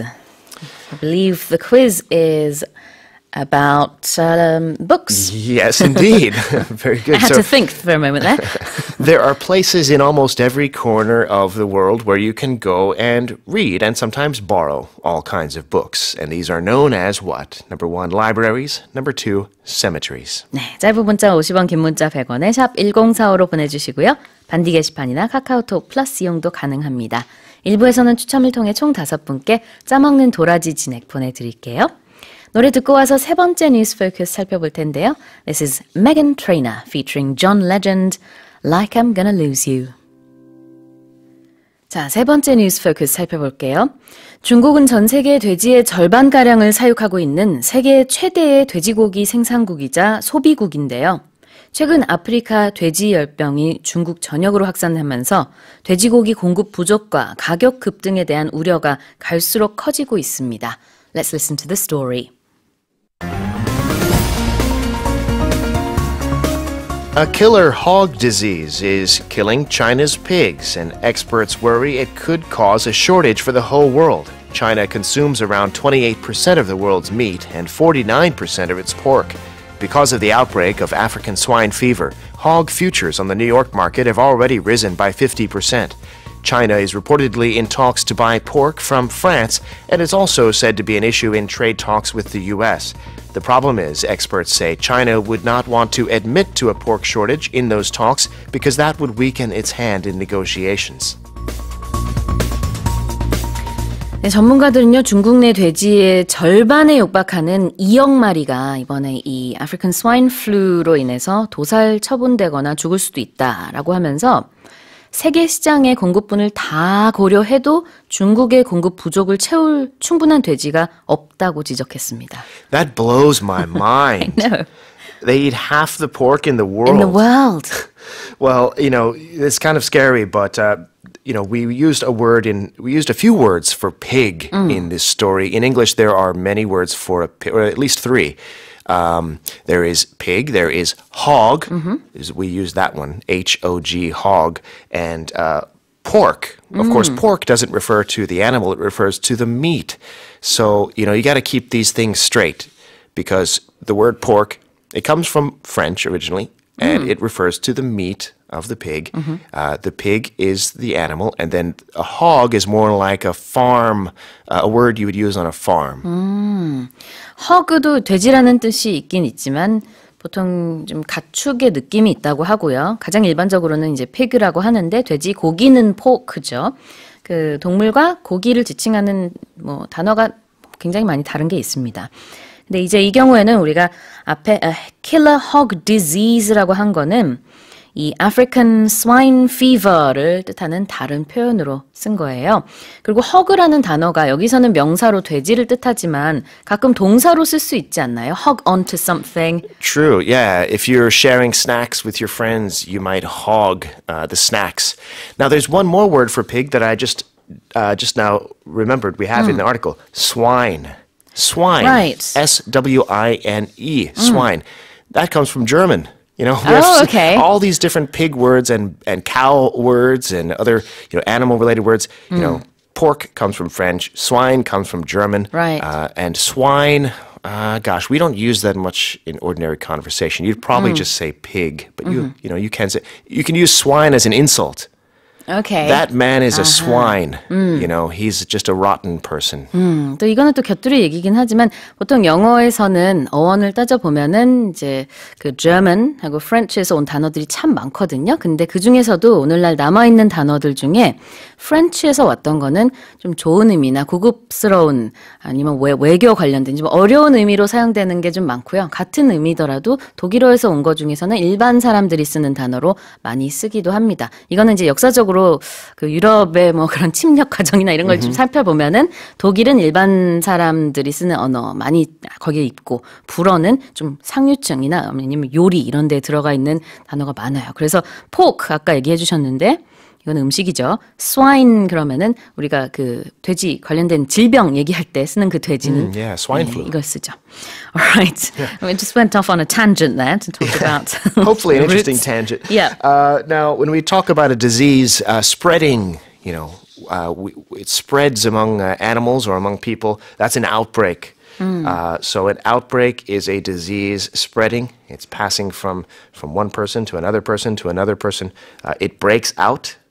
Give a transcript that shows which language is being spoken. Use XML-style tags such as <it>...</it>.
<en>I believe the quiz is about books. Yes, indeed. Very good. I had to think for a moment there. There are places in almost every corner of the world where you can go and read and sometimes borrow all kinds of books. And these are known as what? Number 1, libraries. Number 2, cemeteries.</en> <ko>네, 짧은 문자 50원, 긴 문자 100원에 샵 1045로 보내주시고요. 반디 게시판이나 카카오톡 플러스 이용도 가능합니다. 1부에서는 추첨을 통해 총 5분께 짜먹는 도라지 진액 보내드릴게요. 노래 듣고 와서 세 번째 뉴스 포커스 살펴볼 텐데요.</ko> <en>This is Meghan Trainor featuring John Legend, Like I'm Gonna Lose You.</en> <ko>자, 세 번째 뉴스 포커스 살펴볼게요. 중국은 전 세계 돼지의 절반가량을 사육하고 있는 세계 최대의 돼지고기 생산국이자 소비국인데요. 최근 아프리카 돼지열병이 중국 전역으로 확산하면서 돼지고기 공급 부족과 가격 급등에 대한 우려가 갈수록 커지고 있습니다.</ko> <en>Let's listen to the story. A killer hog disease is killing China's pigs, and experts worry it could cause a shortage for the whole world. China consumes around 28% of the world's meat and 49% of its pork. Because of the outbreak of African swine fever, hog futures on the New York market have already risen by 50%. China is reportedly in talks to buy pork from France, and is also said to be an issue in trade talks with the U.S. The problem is, experts say China would not want to admit to a pork shortage in those talks because that would weaken its hand in negotiations.</en> <ko>네, 전문가들은요, 중국 내 돼지의 절반에 육박하는 2억 마리가 이번에 이 아프리칸 스와인 플루로 인해서 도살 처분되거나 죽을 수도 있다라고 하면서 세계 시장의 공급분을 다 고려해도 중국의 공급 부족을 채울 충분한 돼지가 없다고 지적했습니다.</ko> <en>That blows my mind. I know. They eat half the pork in the world. In the world. Well, it's kind of scary, but we used a few words for pig in this story. In English, there are many words for a pig, or at least three. There is pig, there is hog. We use that one, H-O-G, hog, and pork. Of course, pork doesn't refer to the animal, it refers to the meat. So, you got to keep these things straight because the word pork, it comes from French originally, and it refers to the meat of the pig. The pig is the animal, and then a hog is more like a farm, a word you would use on a farm.</en> <ko>허그도 돼지라는 뜻이 있긴 있지만 보통 좀 가축의 느낌이 있다고 하고요. 가장 일반적으로는 이제 pig라고 하는데 돼지 고기는 pork죠. 그 동물과 고기를 지칭하는 단어가 굉장히 많이 다른 게 있습니다. 근데 이제 이 경우에는 우리가 앞에</ko> <en>killer hog disease</en> <ko>라고 한 거는 이</ko> <en>African swine fever</en> <ko>를 뜻하는 다른 표현으로 쓴 거예요. 그리고 hog라는 단어가 여기서는 명사로 돼지를 뜻하지만 가끔 동사로 쓸 수 있지 않나요?</ko> <en>hog onto something. True, yeah. If you're sharing snacks with your friends, you might hog the snacks. Now, there's one more word for pig that I just now remembered we have in the article. Swine. Swine. Right. S-W-I-N-E. Swine. That comes from German. We have okay. all these different pig words and cow words and other animal-related words. Pork comes from French. Swine comes from German. Right. And swine, gosh, we don't use that much in ordinary conversation. You'd probably just say pig, but you can say you can use swine as an insult. Okay. That man is a swine. He's just a rotten person.</en> <ko>또 이거는 또 곁들이 얘기긴 하지만 보통 영어에서는 어원을 따져보면은 이제 그 German하고 French에서 온 단어들이 참 많거든요. 근데 그 중에서도 오늘날 남아있는 단어들 중에 French에서 왔던 거는 좀 좋은 의미나 고급스러운 아니면 외교 관련된 좀 어려운 의미로 사용되는 게 좀 많고요. 같은 의미더라도 독일어에서 온 거 중에서는 일반 사람들이 쓰는 단어로 많이 쓰기도 합니다. 이거는 이제 역사적으로 그 유럽의 그런 침략 과정이나 이런 걸 좀 살펴보면은 독일은 일반 사람들이 쓰는 언어 많이 거기에 있고 불어는 좀 상류층이나 아니면 요리 이런 데 들어가 있는 단어가 많아요. 그래서 pork 아까 얘기해 주셨는데 이건 음식이죠. swine 그러면은 우리가 그 돼지 관련된 질병 얘기할 때 쓰는 그 돼지는</ko> <en>yeah, swine flu.</en> <ko>이걸 쓰죠.</ko> <en>Alright. We just went off on a tangent there to talk about hopefully an interesting tangent. Yeah. Now, when we talk about a disease spreading, it spreads among animals or among people, that's an outbreak. So an outbreak is a disease spreading. It's passing from one person to another person to another person. It breaks out.</en>